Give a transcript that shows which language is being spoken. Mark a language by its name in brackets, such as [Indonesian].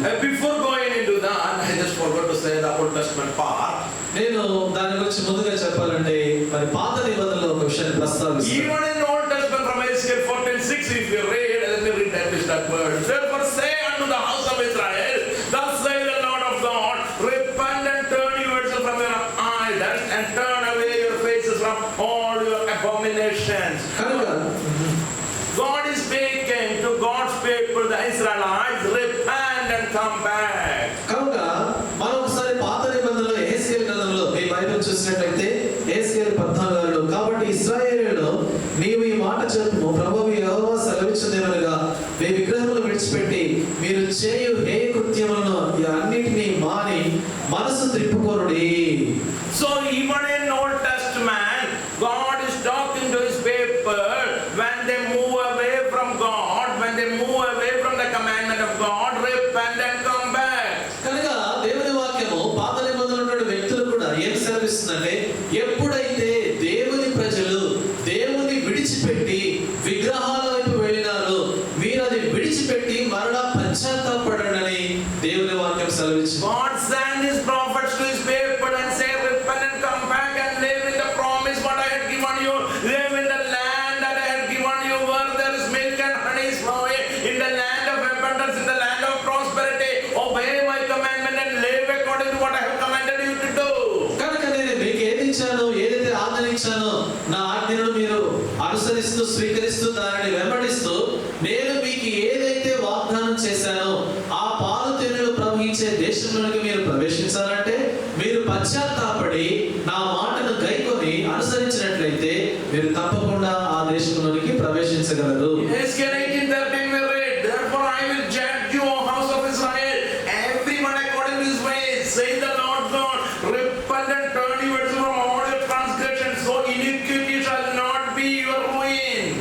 [English] Before going into that, I just forgot to say the Old Testament part. [Telugu] నేను దాని గురించి ముందుగా చెప్పాలంటే మరి పాత నిబంధనలో ఒక విషయాన్ని ప్రస్తావిస్తాను. [English] Even in Old Testament from Ezekiel 14:6, if you read, let me read that word. Therefore say unto the house of Israel, thus says the Lord of God, repent and turn yourselves from your idols and turn away your faces from all your abominations. [Telugu] కనుక [English] God is speaking to God's people, the Israelites, repent and come back. [Telugu] కనుక మనం ఒకసారి పాత నిబంధనలో ఎహెజ్కేలు గ్రంథంలో మీ Bible చూసినట్లయితే యెహెజ్కేలు 14:6 కాబట్టి ఇశ్రాయేలులో నీవు ఈ మాట చెప్పుము, ప్రభువు యెహోవా సెలవిచ్చుదేమనగా, మీ విగ్రహములు విడిచిపెట్టి మీరు చేయు హేయ కృత్యములను అన్నిటినీ మాని మనసు త్రిప్పుకొనుడి. [English] So even in Old Testament, God is talking to his people when they move away from God, when they move away from the commandment of God, repent and come back. [Telugu] కనుక దేవుని వాక్యము పాత నిబంధనలో ఉన్న వ్యక్తులు కూడా ఏం సెలవిస్తుందంటే, ఎప్పుడైతే దేవుని ప్రజలు దేవుని విడిచిపెట్టి విగ్రహాల వైపు వెళ్ళినారో మీరు అది విడిచిపెట్టి మరలా పశ్చాత్తాపడండి దేవుని వాక్యం సెలవిస్తుంది. [English] God sent his prophets to his people and say, repent and come back and live in the promise what I had given you, live in the land that I had given you, where there is milk and honey is flowing, in the land of abundance, in the land of prosperity. Obey my commandment and live according to what I have commanded you to do. [Telugu] కనుక నేను మీకు ఏది ఇచ్చానో, ఏదైతే ఆజ్ఞనిచ్చానో నా ఆజ్ఞను మీరు అనుసరిస్తూ స్వీకరిస్తూ దానిని వెంబడిస్తూ నేను మీకు ఏదైతే వాగ్దానం చేశానో ఆ పాలు తేనెలు ప్రవహించే దేశంలోనికి మీరు ప్రవేశించాలంటే మీరు పశ్చాత్తాపడి నా మాటను గైకొని అనుసరించినట్లయితే మీరు తప్పకుండా ఆ దేశంలోనికి ప్రవేశించగలరు. [English] Ezekiel 18:13 we read, therefore I will judge you, O house of Israel, everyone according to his ways, saith the Lord God, repent and turn yourselves from all your transgressions, so iniquity shall not be your ruin.